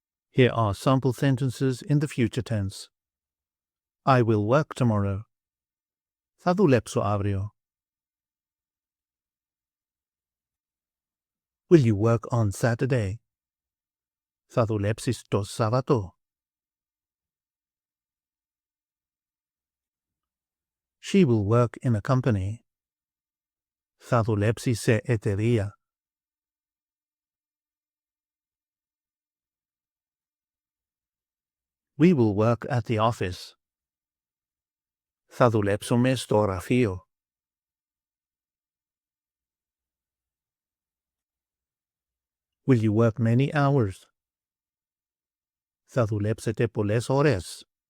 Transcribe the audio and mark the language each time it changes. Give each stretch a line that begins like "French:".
English: Here are sample sentences in the future tense. I will work tomorrow.
Greek: Θα δουλέψω αύριο.
English: Will you work on Saturday?
Greek: Θα δουλέψεις το Σάββατο.
English: She will work in a company.
Greek: Θα δουλέψει σε εταιρεία.
English: We will work at the office.
Greek: Θα δουλέψουμε στο γραφείο.
English: Will you work many hours?
Greek: Θα δουλέψετε πολλές ώρες.